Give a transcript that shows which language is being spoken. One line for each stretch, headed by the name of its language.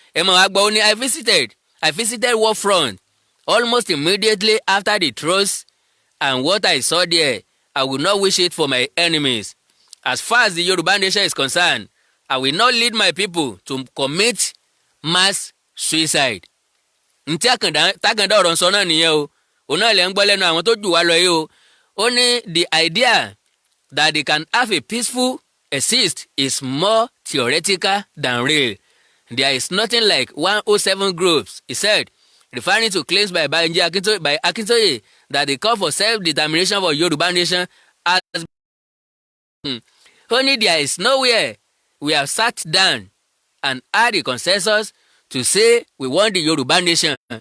Yoruba: Ẹ mọ̀ wá gbọ́ ó ní
English: I visited war front almost immediately after the truce, and what I saw there, I would not wish it for my enemies. As far as the Yoruba nation is concerned, I will not lead my people to commit mass suicide.
Yoruba: Ntí tákàndá ọ̀rọ̀ sọ náà nìyẹn o. Òun náà lè ń gbọ́ lẹ́nu àwọn tó jù wá lọ yìí o. Ó ní
English: the idea that they can have a peaceful exist is more theoretical than real. There is nothing like 107 groups, he said, referring to claims by Akintoye that the call for self-determination for Yoruba nation has only there is nowhere we have sat down and had a consensus to say we want the Yoruba nation.